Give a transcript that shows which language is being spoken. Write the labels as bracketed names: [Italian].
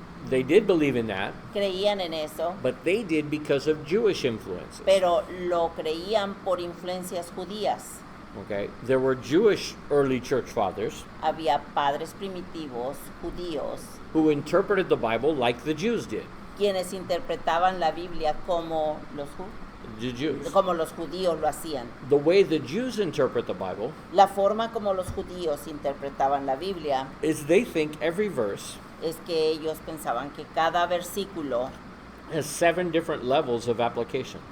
[English] They did believe in that, [Spanish] Creían en eso, [English] but they did because of Jewish influences. [Spanish] pero lo creían por influencias judías. [English] Okay, there were Jewish early church fathers [Spanish] Había padres primitivos judíos [English] who interpreted the Bible like the Jews did. [Spanish] quienes interpretaban la Biblia como [English] The Jews. [Spanish] como los judíos lo hacían. [English] The way the Jews interpret the Bible [Spanish] La forma como los judíos interpretaban la Biblia [English] is they think every verse [Spanish] es que ellos pensaban que cada versículo [English] has 7 different levels of application.